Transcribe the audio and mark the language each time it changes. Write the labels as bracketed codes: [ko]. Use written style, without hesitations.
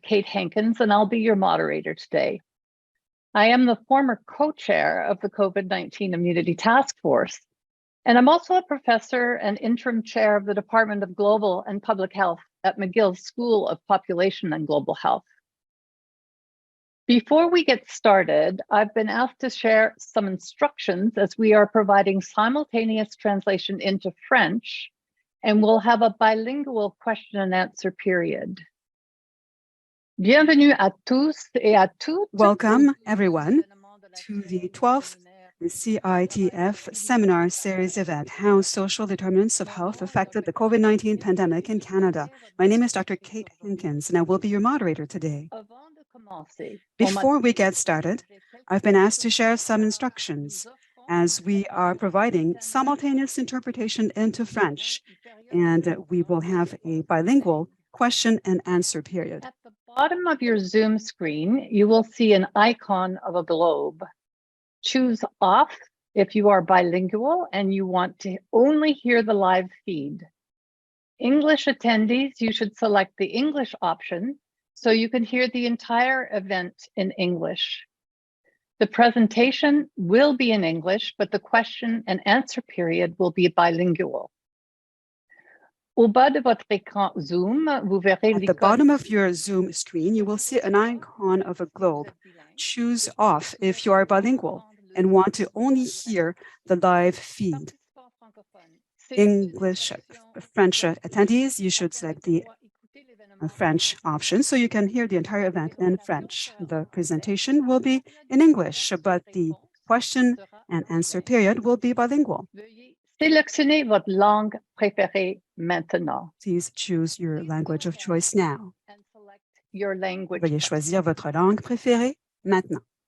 [en] Kate Hankins, and I'll be your moderator today. I am the former co-chair of the COVID-19 Immunity Task Force, and I'm also a professor and interim chair of the Department of Global and Public Health at McGill School of Population and Global Health. Before we get started, I've been asked to share some instructions as we are providing simultaneous translation into French, and we'll have a bilingual question and answer period. [fr] Bienvenue à tous et à toutes. [en] Welcome, everyone, to the 12th CITF Seminar Series event, How Social Determinants of Health Affected the COVID-19 Pandemic in Canada. My name is Dr. Kate Hankins, and I will be your moderator today. Before we get started, I've been asked to share some instructions as we are providing simultaneous interpretation into French, and we will have a bilingual question and answer period. At the bottom of your Zoom screen, you will see an icon of a globe. Choose off if you are bilingual and you want to only hear the live feed. English attendees, you should select the English option so you can hear the entire event in English. The presentation will be in English, but the question and answer period will be bilingual. [fr] Au bas de votre écran Zoom, vous verrez [en] At the bottom of your Zoom screen, you will see an icon of a globe. Choose off if you are bilingual and want to only hear the live feed. English, French attendees, you should select the French option so you can hear the entire event in French. The presentation will be in English, but the question and answer period will be bilingual. [fr] Sélectionnez votre langue préférée maintenant. [en] Please choose your language of choice now. And select your language. [fr] Veuillez choisir votre langue préférée maintenant.